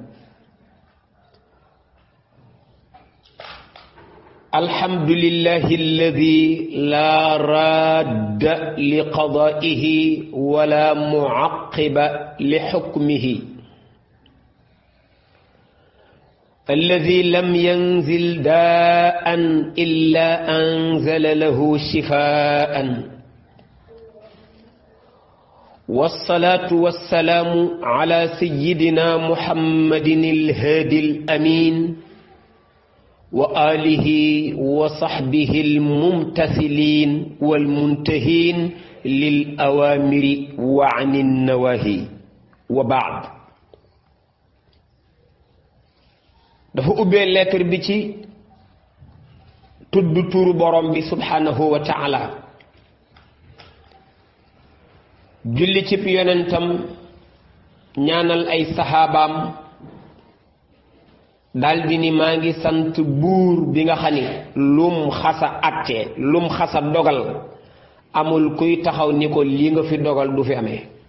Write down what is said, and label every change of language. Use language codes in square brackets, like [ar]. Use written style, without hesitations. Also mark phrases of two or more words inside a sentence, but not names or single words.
[ar] الحمد لله الذي لا راد لقضائه ولا معقب لحكمه الذي لم ينزل داء إلا أنزل له شفاء والصلاة والسلام على سيدنا محمد الهادي الأمين وآله وصحبه الممتثلين والمنتهين للأوامر وعن النواهي وبعد. [wo] dafa ubbee lettre bi ci tudd turu borom bi [ar] سبحانه وتعالى, [wo] julli ci yonentam, ñaanal ay saxaabaam, daldi ni maa ngi sant buur bi nga xam ni lum xasa àtte lum xasa dogal amul kuy taxaw ni ko lii nga fi dogal du fi amee.